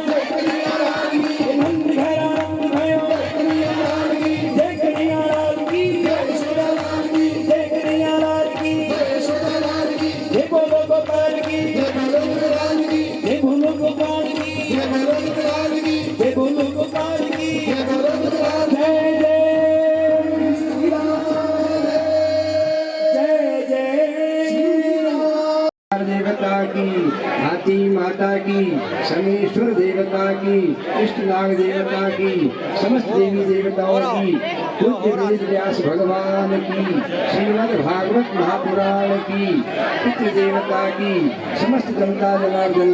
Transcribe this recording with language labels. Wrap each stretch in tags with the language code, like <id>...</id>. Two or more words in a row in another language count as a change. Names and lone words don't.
<hi>नंद घेरा नंद भयो, जय कन्हैया लाल की, जय कन्हैया लाल की, जय बोलो गोपाल की, जय बोलो गोपाल की, जय बोलो गोपाल की, जय बोलो गोपाल की, जय जय श्री राम, जय जय श्री राम। देवता की, हाथी माता की, शनेश्वर देवता की, कृष्णनाग देवता की, समस्त देवी देवताओं की, पूज्य वेद व्यास भगवान की, श्रीमद् भागवत महापुराण की, पितृ देवता की, समस्त जनता जनार्दन</hi>